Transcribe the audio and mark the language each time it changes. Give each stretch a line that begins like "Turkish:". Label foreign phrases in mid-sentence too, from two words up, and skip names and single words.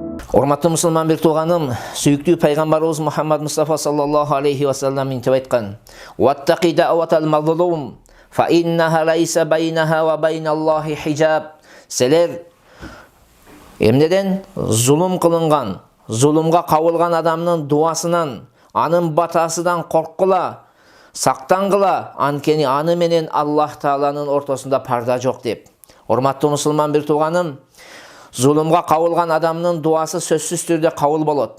Kyrgyz: Урматтуу мусулман бир тууганым, сүйүктүү пайгамбарыбыз Мухаммад Мустафа
Arabic: صلى الله عليه وسلم
Kyrgyz: мынтип айткан:
Arabic: "واتق دعوة المظلوم فإنها ليس بينها وبين الله حجاب."
Kyrgyz: Силер эмнеден зулум кылынган, зулумга кабылган адамдын дуасынан, анын батасынан корккула, сактангыла, анткени аны менен Аллах Тааланын ортосунда парда жок деп. Урматтуу мусулман бир тууганым, зулумга кабылган адамдын дуасы сөзсүз түрдө кабыл болот.